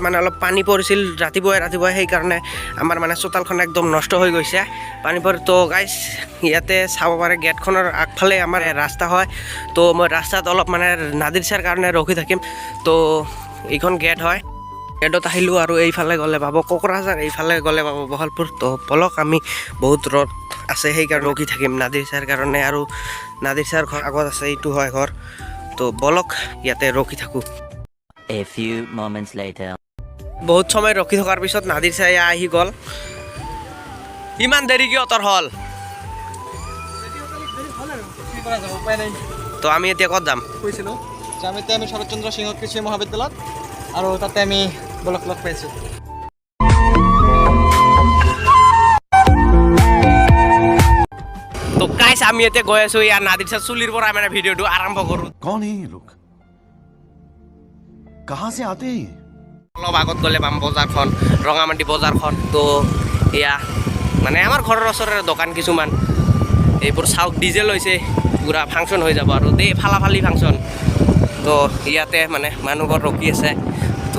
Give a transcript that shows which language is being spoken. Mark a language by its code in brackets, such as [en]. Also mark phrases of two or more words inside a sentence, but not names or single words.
[as] মানে অলপ পানী পৰিছিল ৰাতিপুৱাই সেইকাৰণে আমাৰ মানে চোতালখন একদম নষ্ট হৈ গৈছে পানী পৰি তো গাইছ ইয়াতে চাব পাৰে গেটখনৰ আগফালে আমাৰ ৰাস্তা হয় তো মই ৰাস্তাত অলপ মানে নাদিৰ ছাৰ কাৰণে ৰখি থাকিম তো এইখন গেট হয় গেটত আহিলোঁ আৰু এইফালে গ'লে পাব কোকৰাঝাৰ এইফালে গ'লে পাব বহলপুৰ তো পলক আমি বহুত ৰ'দ আছে সেইকাৰণে ৰখি থাকিম নাদিৰ ছাৰ কাৰণে আৰু নাদিৰ ছাৰ ঘৰ আগত আছে এইটো হয় ঘৰ তো বলক ইয়াতে ৰখি থাকোঁ [en] A few moments later. [as] বহুত সময় ৰখি থকাৰ পিছত নাদিৰ ছাৰ আহি গ'ল ইমান দেৰি কিয় তোৰ হ'ল তো আমি এতিয়া ক'ত যাম কৈছিলোঁ যে আমি শৰৎচন্দ্ৰ সিংহ কৃষি মহাবিদ্যালয়ত আৰু তাতে আমি বলক লগ পাইছোঁ তো গাইছ আমি এতিয়া গৈ আছোঁ ইয়াৰ নাদিৰ ছাৰ চুলিৰ পৰা মানে ভিডিঅ'টো আৰম্ভ কৰোঁ [hi] कौन है ये लोग कहाँ से आते हैं ये? [as] অলপ আগত গ'লে পাম বজাৰখন ৰঙামাটি বজাৰখন তো এয়া মানে আমাৰ ঘৰৰ ওচৰৰে দোকান কিছুমান এইবোৰ চাওক ডিজেল হৈছে পুৰা ফাংচন হৈ যাব আৰু দেই ফালাফালি ফাংচন তো ইয়াতে মানে মানুহবোৰ ৰখি আছে তো